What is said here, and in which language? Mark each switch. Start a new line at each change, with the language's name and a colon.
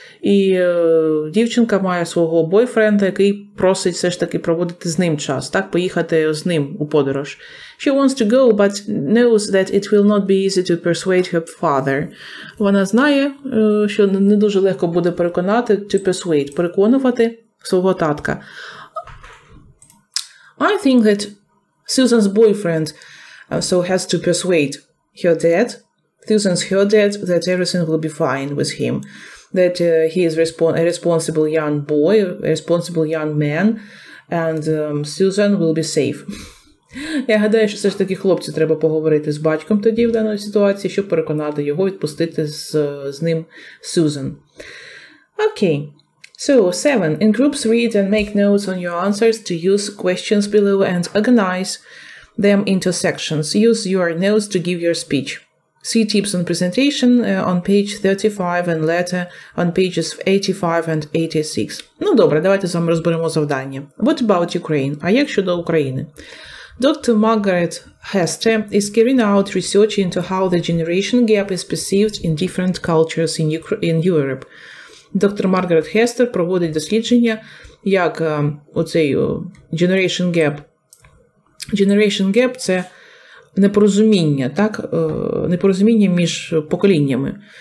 Ukrainian: І дівчинка має свого бойфренда, який просить все ж таки проводити з ним час, так, поїхати з ним у подорож.
English: She wants to go, but knows that it will not be easy to persuade her father.
Ukrainian: Вона знає, що не дуже легко буде переконати,
English: to persuade,
Ukrainian: переконувати свого татка.
English: I think that Susan's boyfriend so has to persuade her dad, her dad, that everything will be fine with him. That he is a responsible young boy, a responsible young man, and Susan will be safe.
Ukrainian: Я гадаю, що все ж таки хлопцю треба поговорити з батьком тоді в даній ситуації, щоб переконати його відпустити з ним Susan.
English: Okay. So, 7. In groups, read and make notes on your answers to use questions below and organize them into sections. Use your notes to give your speech. See tips on presentation on page 35 and later on pages 85 and 86.
Ukrainian: Ну, добре, давайте з вами розберемо завдання.
English: What about Ukraine?
Ukrainian: А як щодо України? Dr.
English: Margaret Hester is carrying out research into how the generation gap is perceived in different cultures in Europe.
Ukrainian: Доктор Маргарет Хестер проводить дослідження, як оцей generation gap. Generation gap – це непорозуміння, так? Непорозуміння між поколіннями.